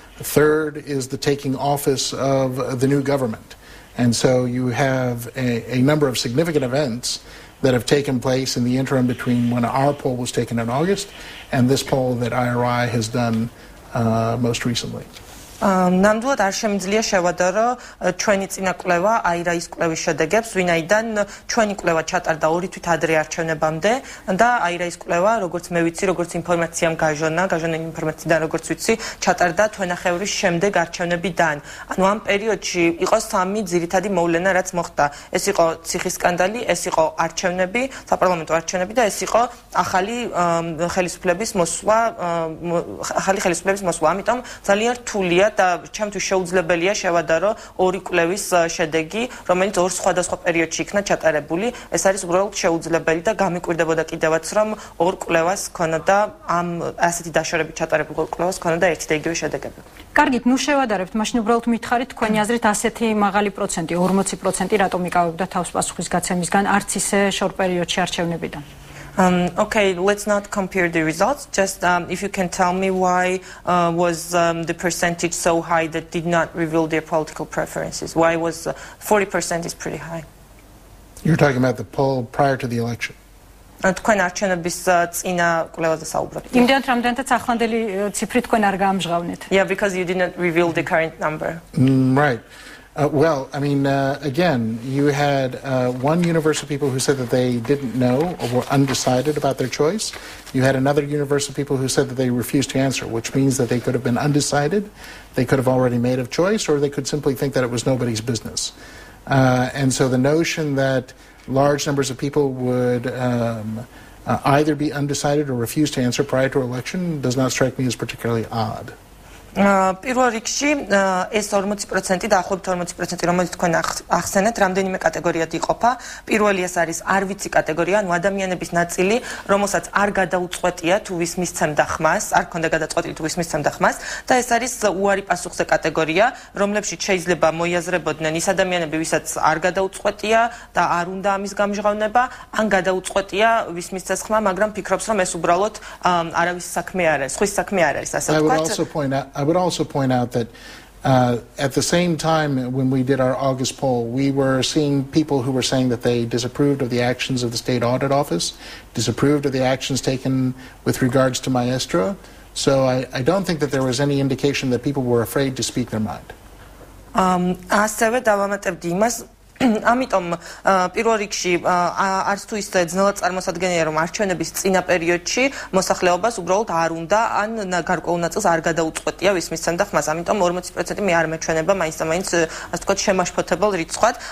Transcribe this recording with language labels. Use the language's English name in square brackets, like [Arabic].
[English] Third is the taking office of the new government. And so you have a number of significant events that have taken place in the interim between when our poll was taken in August and this poll that IRI has done most recently. [Georgian] ნამდვილად არ შემიძლია შევადარო ჩვენი წინა კვლევა აირაის კვლევის შედეგებს, ვინაიდან ჩვენი კვლევა ჩატარდა 2 თვით ადრე არჩევნებამდე და აირაის კვლევა, როგორც მე ვიცი, როგორც ინფორმაციამ გაჟონა ინფორმაციიდან როგორც ვიცი, ჩატარდა თვენახევრის შემდეგ არჩევნებიდან. ანუ ამ პერიოდში იყო 3 ძირითადი მოვლენა, რაც მოხდა. ეს იყო ციხის სკანდალი, ეს იყო არჩევნები, საპარლამენტო არჩევნები და ეს იყო ახალი ხელისუფლების მოსვლა. ამიტომ ძალიან რთულია და ჩემთვის შეუძლებელია შევადარო ორი კვლევის შედეგი, რომელიც ორ სხვადასხვა პერიოდში იქნა ჩატარებული. ეს არის უბრალოდ შეუძლებელი და გამიკვირდებოდა კიდევაც, რომ ორ კვლევას ქონოდა ამ ასეთი დაშორებით ჩატარებულ ორ კვლევას ქონოდა ერთი და იგივე შედეგები. კარგით, ნუ შევადარებთ, მაშინ უბრალოდ მითხარით თქვენი აზრით ასეთი მაღალი პროცენტი, 40% რატომ იკავებდა თავს პასუხისგაცემისგან არც ისე შორ პერიოდში არჩევნებიდან? [English] Okay, let's not compare the results. Just if you can tell me why was the percentage so high that did not reveal their political preferences? Why was 40% is pretty high? You're talking about the poll prior to the election. [Georgian] თქვენ არჩევნების წინა კვლევაზე საუბრობთ. იმდენად რამდენადაც ახლანდელი ციფრი თქვენ არ გაამჟღავნეთ. [English] Yeah, because you did not reveal the current number. Right. Well, I mean, again, you had one universe of people who said that they didn't know or were undecided about their choice. You had another universe of people who said that they refused to answer, which means that they could have been undecided, they could have already made a choice, or they could simply think that it was nobody's business. And so the notion that large numbers of people would either be undecided or refuse to answer prior to election does not strike me as particularly odd. [Georgian] პირველ რიგში ეს 40% და ახლობთ 40%, რომელიც თქვენ ახსენეთ, რამდენიმე კატეგორიად იყოფა. პირველი ეს არის არ ვიცი კატეგორია, ანუ ადამიანების ნაწილი, რომელსაც არ გადაუწყვეტია თუ ვის მისცემდა ხმას, არ ქონდა გადაწყვეტილი თუ ვის მისცემდა ხმას, და ეს არის უარი პასუხზე კატეგორია, რომლებშიც შეიძლება მოიაზრებოდნენ ის ადამიანები, ვისაც არ გადაუწყვეტია და არ უნდა ამის გამჟღავნება, ან გადაუწყვეტია ვის მისცეს ხმა, მაგრამ ფიქრობს, რომ ეს უბრალოდ არავის საქმე არ არის, ხვის საქმე არ არის, ასე ვთქვათ. [English] I would also point out that at the same time when we did our August poll, we were seeing people who were saying that they disapproved of the actions of the State Audit Office, disapproved of the actions taken with regards to Maestro. So I don't think that there was any indication that people were afraid to speak their mind. [Georgian] ასევე დავამატებდი იმას, ამიტომ პირველ რიგში არც თუ ის ძნელად წარმოსადგენია, რომ არჩევნების წინა პერიოდში მოსახლეობას უბრალოდ არ უნდა ან გარკვეულ ნაწილს არ გადაუწყვეტია ვის მისცემდა ხმას. ამიტომ 40% მე არ მეჩვენება მაინც ასე ვთქვათ შემაშფოთებელ რიცხვად.